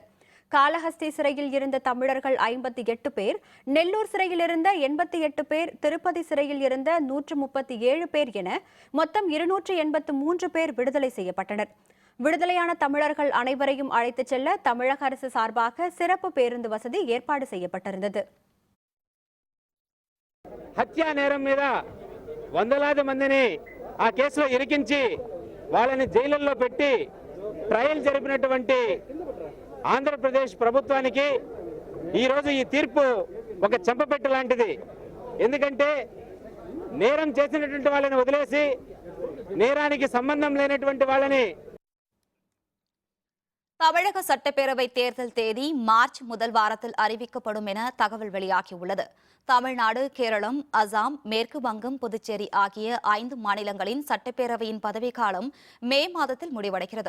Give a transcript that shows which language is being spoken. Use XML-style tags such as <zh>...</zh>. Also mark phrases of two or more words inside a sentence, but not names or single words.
<ta>காளஹஸ்தி சிறையில் இருந்த தமிழர்கள் 58 பேர், நெல்லூர் சிறையில் இருந்த 88 பேர், திருப்பதி சிறையில் இருந்த 137 பேர் என மொத்தம் 283 பேர் விடுதலை செய்யப்பட்டனர். விடுதலையான தமிழர்கள் அனைவரையும் அழைத்துச் செல்ல தமிழக அரசு சார்பாக சிறப்பு பேருந்து வசதி ஏற்பாடு செய்யப்பட்டிருந்தது.</ta> <te>హత్యా నేరం మీద వందలాది మందిని ఆ కేసులో ఇరికించి వాళ్ళని జైలుల్లో పెట్టి ట్రయల్ జరిపినటువంటి ఆంధ్రప్రదేశ్ ప్రభుత్వానికి ఈరోజు ఈ తీర్పు ఒక చెంపపెట్టు లాంటిది. ఎందుకంటే నేరం చేసినటువంటి వాళ్ళని వదిలేసి నేరానికి సంబంధం లేనటువంటి వాళ్ళని.</te> <ta>தமிழக சட்டப்பேரவை தேர்தல் தேதி மார்ச் முதல் வாரத்தில் அறிவிக்கப்படும் என தகவல் வெளியாகியுள்ளது. தமிழ்நாடு, கேரளம், அசாம், மேற்கு வங்கம், புதுச்சேரி ஆகிய 5 மாநிலங்களின் சட்டப்பேரவையின் பதவிக்காலம் மே மாதத்தில் முடிவடைகிறது.</ta>